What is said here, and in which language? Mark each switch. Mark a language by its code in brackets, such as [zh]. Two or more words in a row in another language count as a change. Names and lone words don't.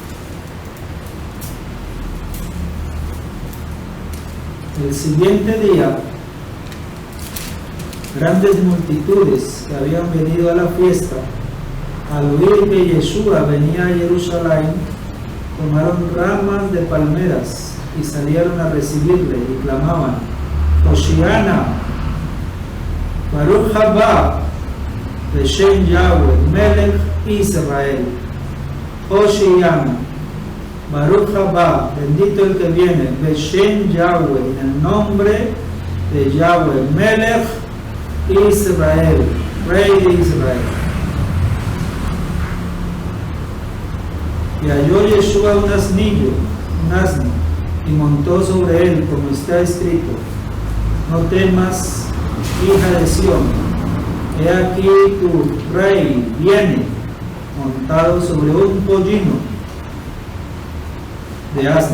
[es] El siguiente día, grandes multitudes que habían venido a la fiesta al oír que Yeshua venía a Jerusalén, tomaron ramas de palmeras y salieron a recibirle y clamaban: [he] הושענא, ברוך הבא, בשם יהוה, מלך ישראל. הושענא, ברוך הבא, [es] bendito el que viene, [he] בשם יהוה, [es] en el nombre de Yahweh, [he] מלך ישראל, [es] Rey de Israel. Y halló Yeshua un asno, y montó sobre él, como está escrito: no temas, hija de Sión, he aquí tu rey viene, montado sobre un pollino de asna.